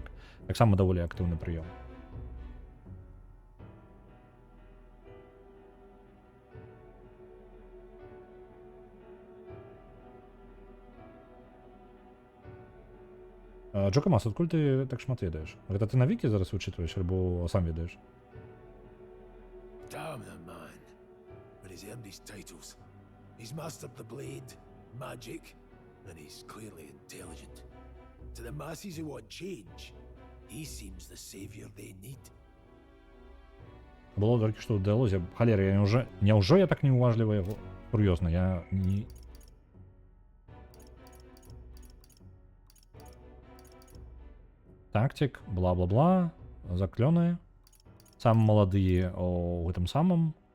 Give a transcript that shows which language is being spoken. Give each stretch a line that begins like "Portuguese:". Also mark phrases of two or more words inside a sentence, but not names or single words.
Belarusian: Таксама даволі актыўны прыём. Джокамас, адкуль ты так шмат ведаеш? Гэта ты на вікі зараз вычытваеш, альбо сам ведаеш?
English: Damn the man. But he's earned his titles. He's mastered the blade, magic, and he's clearly intelligent. To the masses who want change, he seems the savior they need.
Belarusian: Было толькі што ў дыалозе. Халера, няўжо я так неуважліва яго? Сур'ёзна, я не... Тактик, бла-бла-бла, заклёны. Самы маладыя ў гэтым самым.